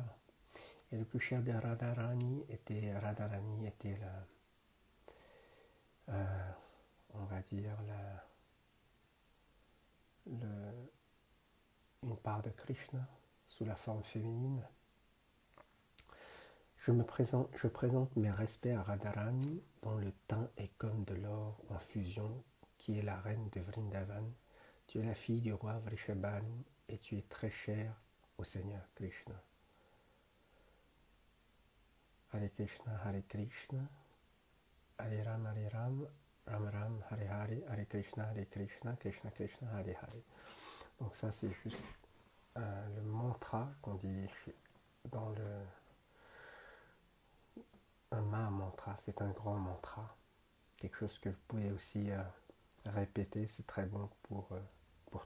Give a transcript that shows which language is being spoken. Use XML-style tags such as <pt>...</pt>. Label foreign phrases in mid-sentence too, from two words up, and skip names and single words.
<fr>Et le plus cher de Radharani était on va dire, une part de Krishna sous la forme féminine. Je présente mes respects à Radharani, dont le teint est comme de l'or en fusion, qui est la reine de Vrindavan. Tu es la fille du roi Vrishabhanu et tu es très cher au Seigneur Krishna.</fr> <sa>हरे कृष्ण, हरे कृष्ण, हरे राम, राम राम, हरे हरे, हरे कृष्ण, कृष्ण कृष्ण, हरे हरे.</sa> <fr>Donc ça c'est juste le mantra qu'on dit dans un mantra, c'est un grand mantra. Quelque chose que vous pouvez aussi répéter, c'est très bon pour tout.</fr>